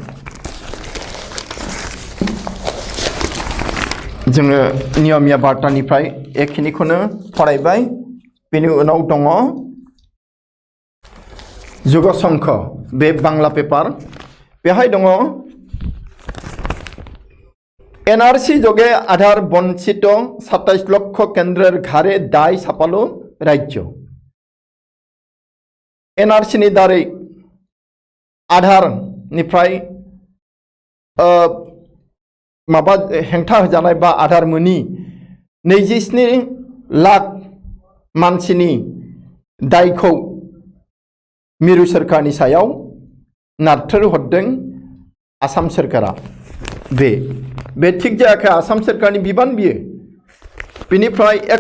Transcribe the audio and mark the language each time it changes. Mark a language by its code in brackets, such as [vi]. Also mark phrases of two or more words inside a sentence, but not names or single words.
[brx] जोङो नियमिया बार्तानिफ्राय एखिनिखौनो फरायबाय बेनि उनाव दङ जुग संख बे बांला पेपार बेहाय दङ [bn] NRC যোগে আধার বঞ্চিত 27 লক্ষ কেন্দ্রের ঘাড়ে দায় চাপালো রাজ্য [brx] NRC नि दारै आधारनिफ्राय माबा हेंथा होजानाय बा आधार मोनि 27 लाख मानसिनि दायखौ मिरु सोरखारनि सायाव नारथ्रोद हरदों आसाम सोरखारा बे ठीक जायाखै आसाम सोरखारनि बिबान बियो बेनिफ्राय